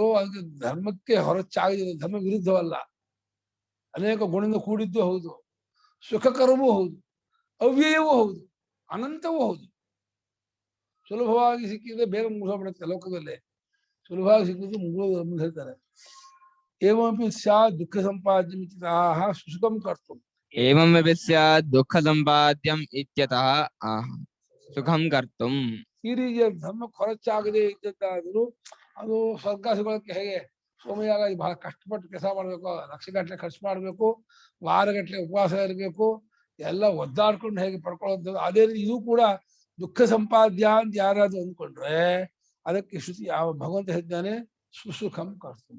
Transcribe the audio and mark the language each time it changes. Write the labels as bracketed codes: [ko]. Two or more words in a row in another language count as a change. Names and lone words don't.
[kn] ಅದಕ್ಕೆ ಧರ್ಮಕ್ಕೆ ಹೊರಚಾಗದಿಲ್ಲ, ಧರ್ಮ ವಿರುದ್ಧವಲ್ಲ. ಅನೇಕ ಗುಣದಿಂದ ಕೂಡಿದ್ದು ಹೌದು, ಸುಖಕರವೂ ಹೌದು, ಅವ್ಯಯವೂ ಹೌದು, ಅನಂತವೂ ಹೌದು. ಸುಲಭವಾಗಿ ಸಿಕ್ಕಿದ್ರೆ ಬೇಗ ಮುಗಿಸೋಗ್ಬಿಡುತ್ತೆ ಲೋಕದಲ್ಲಿ. ಸುಲಭವಾಗಿ ಸಿಕ್ಕುದು ಮುಂದೆ ಹೇಳ್ತಾರೆ. [sa] ಏವಮಪಿ ಸ್ಯಾತ್ ದುಃಖ ಸಂಪಾದ್ಯಮಿತ್ಯತಃ ಸುಸುಖಂ ಕರ್ತುಂ. ಏವಮಪಿ ಸ್ಯಾತ್ ದುಃಖ ಸಂಪಾದ್ಯಂ ಇತ್ಯತಃ ಸುಖಂ ಕರ್ತುಂ. [kn] ಈ ರೀತಿಯ ಧರ್ಮ ಖರ್ಚಾಗದೆ ಇದ್ದದ್ದಾದರೂ ಅದು ಸ್ವರ್ಗ ಸಿಗೋದಕ್ಕೆ ಹೇಗೆ ಸೋಮಯಾಗ ಬಹಳ ಕಷ್ಟಪಟ್ಟು ಕೆಲಸ ಮಾಡ್ಬೇಕು, ಲಕ್ಷಗಟ್ಟಲೆ ಖರ್ಚು ಮಾಡ್ಬೇಕು, ವಾರಗಟ್ಟಲೆ ಉಪವಾಸ ಇರಬೇಕು, ಎಲ್ಲ ಒದ್ದಾಡ್ಕೊಂಡು ಹೇಗೆ ಪಡ್ಕೊಳ್ಳೋದು, ಅದೇ ರೀತಿ ಇದು ಕೂಡ ದುಃಖ ಸಂಪಾದ್ಯ ಅಂತ ಯಾರಾದ್ರೂ ಅಂದ್ಕೊಂಡ್ರೆ ಅದಕ್ಕೆ ಶ್ರುತಿ ಯಾವ ಭಗವಂತ ಹೇಳಿದ್ದಾನೆ, [sa] ಸುಸುಖಂ ಕರ್ತುಂ.